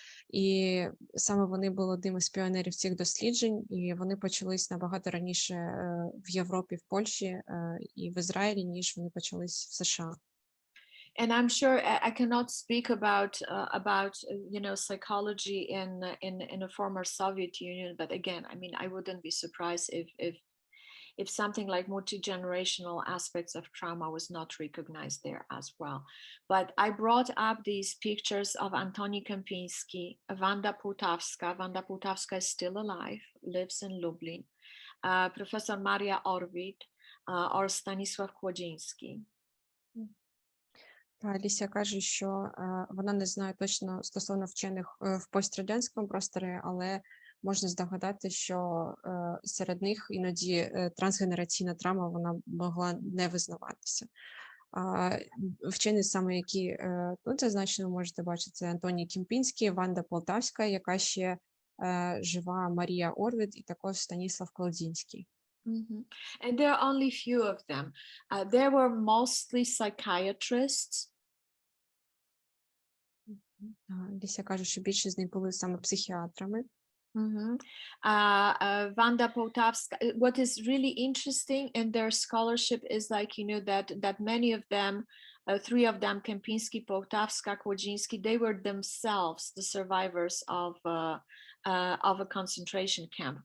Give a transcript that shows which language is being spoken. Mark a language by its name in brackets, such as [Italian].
[Ukrainian] І саме вони були одним із піонерів цих досліджень, і вони почались набагато раніше в Європі, в Польщі і в Ізраїлі, ніж вони почались в США. [English] And I'm sure I cannot speak about you know, psychology in a former Soviet Union, but again, I mean, I wouldn't be surprised if something like multi-generational aspects of trauma was not recognized there as well. But I brought up these pictures of Antoni Kempinski, Wanda Płotowska. Wanda Płotowska is still alive, lives in Lublin. Professor Maria Orwid or Stanisław Kłodziński. [Ukrainian] Алісія каже, що вона не знає точно стосовно вчених в пострадянському просторі, але можна здогадати, що серед них іноді трансгенераційна травма вона могла не визнаватися. Вчені саме, які тут зазначено, можете бачити, це Антоній Кемпінський, Ванда Полтавська, яка ще жива, Марія Орвід і також Станіслав Кладінський. [English] And there are only few of them. There were mostly psychiatrists. [Ukrainian] Алісія каже, що більшість з них були саме психіатрами. [English] Wanda Poltavska, what is really interesting in their scholarship is, like, you know, that many of them, three of them, Kempinski, Poltavska, Kłodziński, they were themselves the survivors of a concentration camp.